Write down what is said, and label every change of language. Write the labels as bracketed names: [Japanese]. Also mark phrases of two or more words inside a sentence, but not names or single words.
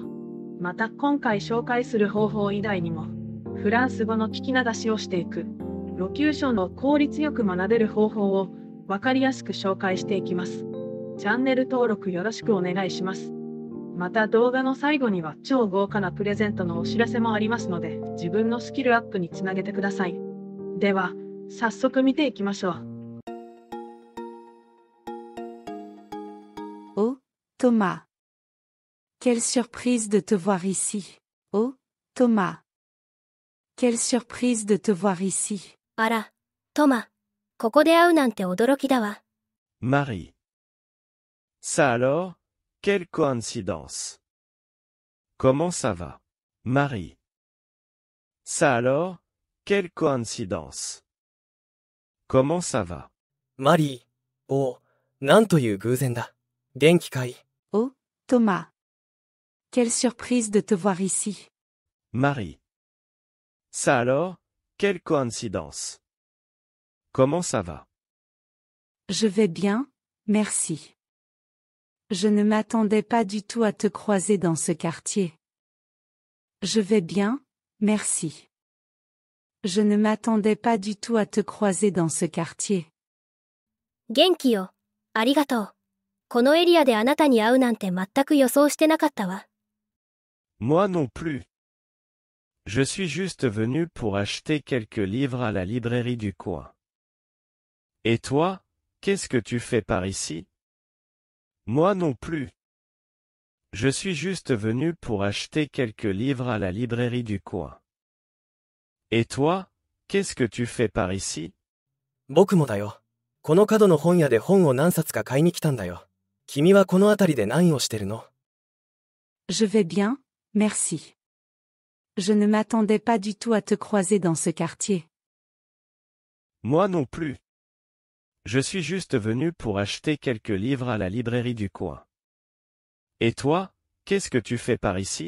[Japanese] また今回紹介する方法以外にもフランス語の聞き流しをしていくロキューションを効率よく学べる方法を分かりやすく紹介していきます。チャンネル登録よろしくお願いします。また動画の最後には超豪華なプレゼントのお知らせもありますので自分のスキルアップにつなげてください。では早速見ていきましょう。 [French] Oh, Thomas. Quelle surprise de te voir ici. Oh, Thomas. Quelle surprise de te voir ici. [Japanese] あら、トマ、ここで会うなんて驚きだわ。 [French] Marie. Ça alors, quelle coïncidence. Comment ça va, Marie? Ça alors, quelle coïncidence. Comment ça va? [Japanese] マリー、おう、なんという偶然だ。元気かい？ [French] Oh, Thomas. Quelle surprise de te voir ici. Marie. Ça alors, quelle coïncidence. Comment ça va? Je vais bien, merci. Je ne m'attendais pas du tout à te croiser dans ce quartier. Je vais bien, merci. Je ne m'attendais pas du tout à te croiser dans ce quartier. [Japanese] 元気よ、ありがとう。このエリアであなたに会うなんて全く予想してなかったわ。 [French] Moi non plus. Je suis juste venu pour acheter quelques livres à la librairie du coin. Et toi, qu'est-ce que tu fais par ici? Moi non plus. Je suis juste venu pour acheter quelques livres à la librairie du coin. Et toi, qu'est-ce que tu fais par ici? [Japanese] 僕もだよ。この角の本屋で本を何冊か買いに来たんだよ。君はこの辺りで何をしてるの？ [French] Je vais bien, merci. Je ne m'attendais pas du tout à te croiser dans ce quartier. Moi non plus. Je suis juste venu pour acheter quelques livres à la librairie du coin. Et toi, qu'est-ce que tu fais par ici?